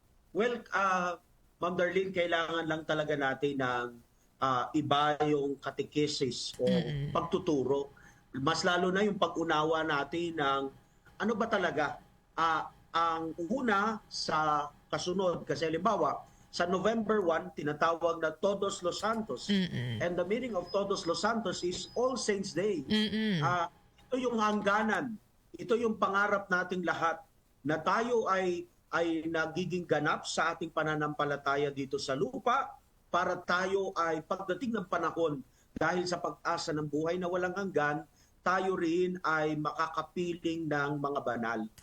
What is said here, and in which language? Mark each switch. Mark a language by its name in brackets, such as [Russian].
[Filipino] Well, Ma'am Darlene, kailangan lang talaga natin ng iba yung catechesis o pagtuturo. Mas lalo na yung pag-unawa natin ng ano ba talaga ang una sa kasunod. Kasi halimbawa, sa November 1, tinatawag na Todos los Santos. [English] And the meaning of Todos los Santos is All Saints Day. [Filipino] Ito yung hangganan. Ito yung pangarap nating lahat na tayo ay nagiging ganap sa ating pananampalataya dito sa lupa para tayo ay pagdating ng panahon dahil sa pag-asa ng buhay na walang hanggan, tayo rin ay makakapiling ng mga banal.